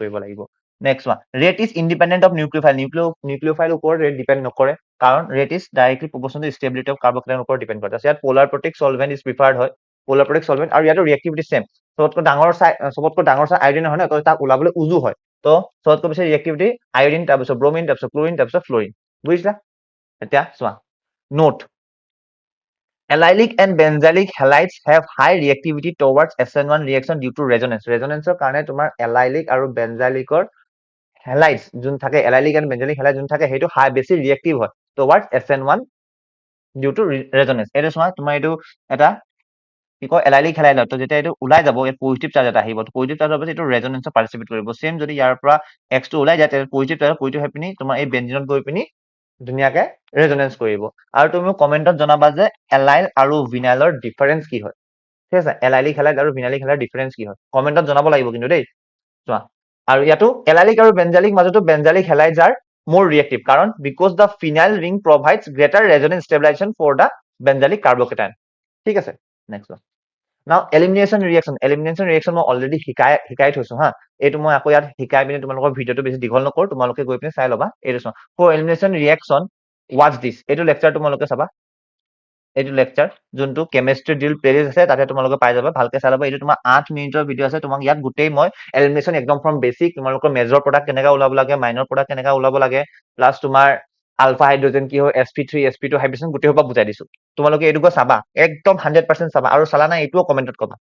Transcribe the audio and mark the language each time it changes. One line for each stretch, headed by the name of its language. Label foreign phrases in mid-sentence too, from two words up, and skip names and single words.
Assamese: কৰিব লাগিব
English: next one rate is independent of nucleophile
Assamese: ওপৰত
English: rate depend
Assamese: নকৰে কাৰণ
English: rate is directly proportional to stability of carbocation
Assamese: ওপৰত ডিপেণ্ড কৰে ইয়াত
English: polar protect solvent is preferred
Assamese: হয়
English: polar protect solvent
Assamese: আৰু ইয়াতো
English: reactivity same
Assamese: চবতকৈ ডাঙৰ চাই আয়ডিন হয় ন তো তাক ওলাবলৈ উজু হয় তো চবতকৈ বেছি ৰিয়েক্টিভিটি আয়ডিন তাৰপিছত ব্ৰমিন তাৰপিছত ক্লৰিন তাৰপিছত ফ্লৰিন বুজিছা এতিয়া চোৱা নোট
English: Allylic and benzylic halides have high reactivity towards SN1 reaction due to resonance.
Assamese: Resonance কাৰণে তোমাৰ allylic আৰু
English: benzylicৰ halides
Assamese: যোন থাকে
English: allylic and benzylic halides
Assamese: যোন থাকে সেইটো high বেছি reactive হয়
English: towards SN1 due to resonance.
Assamese: এইটো চোৱা তোমাৰ এইটো এটা কি কয় allylic halide তো যেতিয়া এইটো ওলাই যাব ইয়াত
English: positive charge
Assamese: এটা আহিব
English: positive charge
Assamese: হ'ব এইটো
English: resonance participate
Assamese: কৰিব সেম যদি ইয়াৰ পৰা X টো ওলাই যায় তেতিয়া পজিটিভ হৈ পিনি তোমাৰ এই বেনজিনত গৈ পিনি ধুনীয়াকে ৰেজনেন্স কৰিব আৰু তুমি কমেন্টত জনাবা যে এলাইল আৰু ভিনাইলৰ ডিফাৰেন্স কি হয় ঠিক আছে
English: allylic halide
Assamese: আৰু
English: vinylic halide difference
Assamese: কি হয় কমেন্টত জনাব লাগিব কিন্তু দেই চোৱা আৰু ইয়াতো এলাইলিক আৰু বেনজালিক মাজতো
English: benzylic halides are more reactive
Assamese: কারণ
English: because the phenyl ring provides greater resonance stabilization for the benzylic carbocation
Assamese: ঠিক আছে
English: next one now elimination reaction
Assamese: মই অলৰেডি শিকাই থৈছো হা এইটো মই আকৌ ইয়াত শিকাই পিনে তোমালোকৰ ভিডিঅটো বেছি দীঘল নকৰো তোমালোকে গৈ পিনে চাই ল'বা এইটো চোৱা
English: for elimination reaction watch this
Assamese: এইটো লেকচাৰ তোমালোকে চাবা এইটো লেকচাৰ যোনটো
English: chemistry drill playlist
Assamese: আছে তাতে তোমালোকে পাই যাবা ভালকে চাই ল'বা এইটো তোমাৰ 8 মিনিটৰ ভিডিঅ আছে তোমাক ইয়াত গোটেই মই এলিমিনেশ্যন একদম
English: from basic
Assamese: তোমালোকৰ
English: major product
Assamese: কেনেকা ওলাব লাগে
English: minor product
Assamese: কেনেকা ওলাব লাগে প্লাস তোমাৰ
English: alpha hydrogen
Assamese: কি হয়
English: sp3 sp2 hydrogen
Assamese: গোটেই সোপা বুজাই দিছো তোমালোকে এইটোকো চাবা একদম 100% চাবা আৰু চালা না এইটোও কমেন্টত কবা